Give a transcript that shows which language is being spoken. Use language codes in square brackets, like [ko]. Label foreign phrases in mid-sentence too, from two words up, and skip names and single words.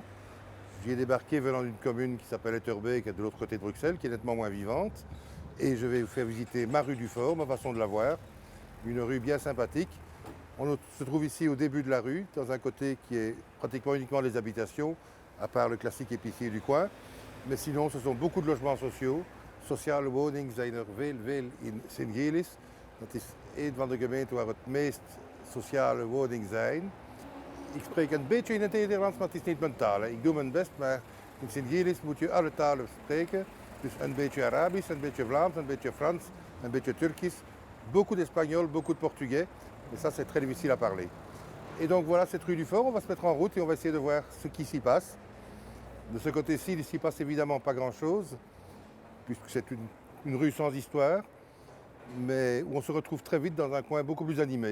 [fr] J'y ai débarqué venant d'une commune qui s'appelle Etterbeek, qui est de l'autre côté de Bruxelles, qui est nettement moins vivante. Et je vais vous faire visiter ma rue du Fort, ma façon de la voir. Une rue bien sympathique. On se trouve ici au début de la rue, dans un côté qui est pratiquement uniquement les habitations, à part le classique épicier du coin. Mais sinon, ce sont beaucoup de logements sociaux. [nl] Sociale woningen zijn er veel in Sint-Gillis. Dat is een van de gemeenten waar het meest sociale woningen zijn. Ik spreek een beetje in het Nederlands, maar het is niet mijn taal. Ik doe mijn best, maar in Sint-Gillis moet je alle talen spreken. Dus een beetje Arabisch, een beetje Vlaams, een beetje Frans, een beetje Turkisch. [fr] Beaucoup d'espagnol, beaucoup de portugais. Mais ça, c'est très difficile à parler. Et donc voilà cette rue du Fort, on va se mettre en route et on va essayer de voir ce qui s'y passe. De ce côté-ci, il ne s'y passe évidemment pas grand-chose, puisque c'est une rue sans histoire, mais où on se retrouve très vite dans un coin beaucoup plus animé.